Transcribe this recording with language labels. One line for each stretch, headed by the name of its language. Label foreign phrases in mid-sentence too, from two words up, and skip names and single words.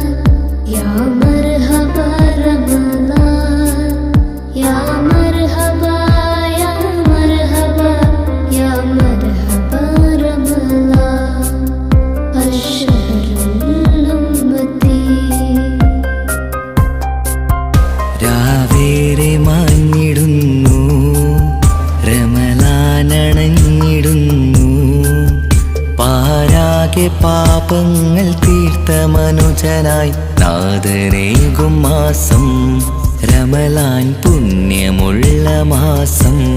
Arabic: يا مرحبا رمضان يا مرحبا يا مرحبا يا مرحبا رمضان الشهر الأمتي.
Malayalam: രാവേറെ മാഞ്ഞിടുന്നു റമളാനണഞ്ഞിടുന്നു. പാരാകെ പാപങ്ങൾ തീർത്ത മനുജനായി നാഥനേകും മാസം റമളാൻ പുണ്യമുള്ള മാസം.